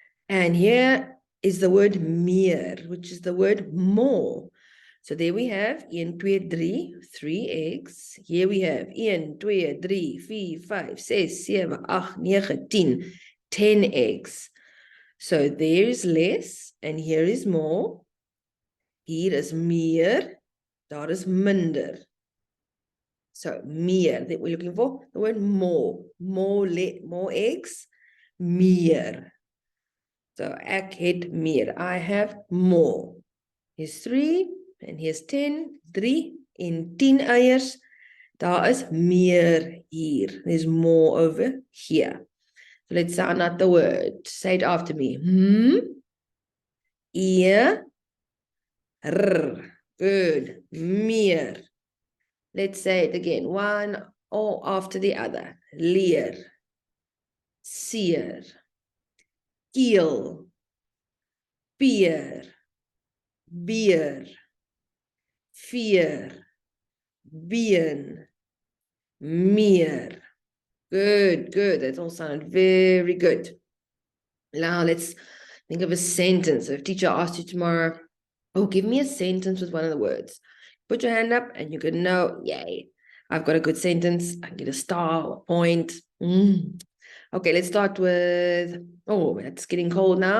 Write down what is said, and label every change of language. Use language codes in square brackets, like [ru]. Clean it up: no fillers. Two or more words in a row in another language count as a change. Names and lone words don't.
[en] And here is the word meer, which is the word more. So there we have 1, 2, 3, 3 eggs. Here we have 1, 2, 3, 4, 5, 6, 7, 8, 9, 10. 10 eggs. So there is less and here is more. [af] Hier is meer, daar is minder. So meer, [en] that we're looking for the word more. More eggs, [af] meer. So ek het meer. [en] I have more. Here's 3 and here's 10. 3 [af] en 10 eiers. Daar is meer hier. [en] There's more over here. So let's sound out the word. Say it after me. Ear. R. Good. Meer. Let's say it again. One or after the other. [af] Leer. Seer. Keel. Peer. Beer. Veer. Been. Meer. [en] Good, good. That all sounded very good. Now let's think of a sentence. So if teacher asked you tomorrow, oh, give me a sentence with one of the words. Put your hand up and you can know, yay, I've got a good sentence. I can get a star or a point. Okay, let's start with, oh, it's getting cold now.